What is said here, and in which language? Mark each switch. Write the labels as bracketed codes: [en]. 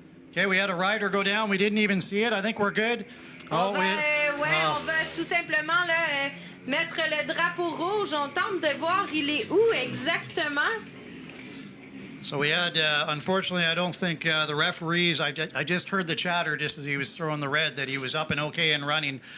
[en] Okay, we had a rider go down. We didn't even see it. I think we're good. [fr] On va tout simplement là, mettre le drapeau rouge. On tente de voir il est où exactement. [en] So we had, unfortunately, I don't think the referees, I just heard the chatter just as he was throwing the red that he was up and okay and running.